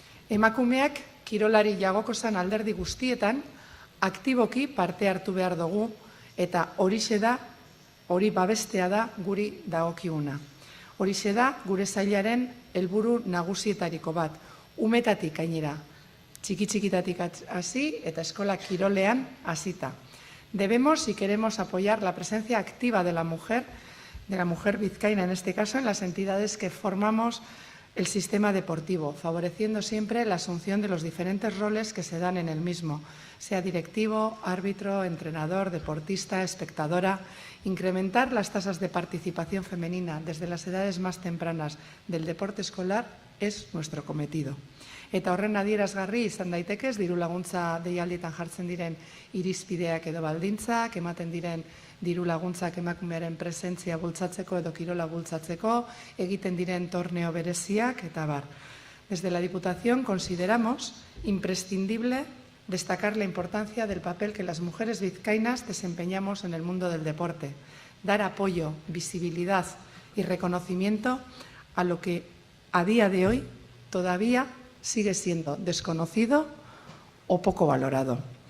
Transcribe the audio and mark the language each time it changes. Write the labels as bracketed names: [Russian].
[Basque] Emakumeak kirolari jagokozan alderdi guztietan aktiboki parte hartu behar dugu eta hori babestea da guri dagokiguna. Horixe da gure sailaren helburu nagusietariko bat, umetatik gainera, txiki-txikitatik hasi eta eskola kirolean hasita. [Spanish] Debemos y queremos apoyar la presencia activa de la mujer vizcaína en este caso, en las entidades que formamos el sistema deportivo, favoreciendo siempre la asunción de los diferentes roles que se dan en el mismo, sea directivo, árbitro, entrenador, deportista, espectadora, incrementar las tasas de participación femenina desde las edades más tempranas del deporte escolar es nuestro cometido. [Basque] Eta horren adierazgarri izan daitekez, diru laguntza deialdietan jartzen diren irizpideak edo baldintzak, ematen diren diru laguntzak emakumearen presentzia bultzatzeko edo kirola bultzatzeko, egiten diren torneo bereziak, eta bar. [Spanish] Desde la Diputación consideramos imprescindible destacar la importancia del papel que las mujeres vizcaínas desempeñamos en el mundo del deporte, dar apoyo, visibilidad y reconocimiento a lo que a día de hoy todavía sigue siendo desconocido o poco valorado.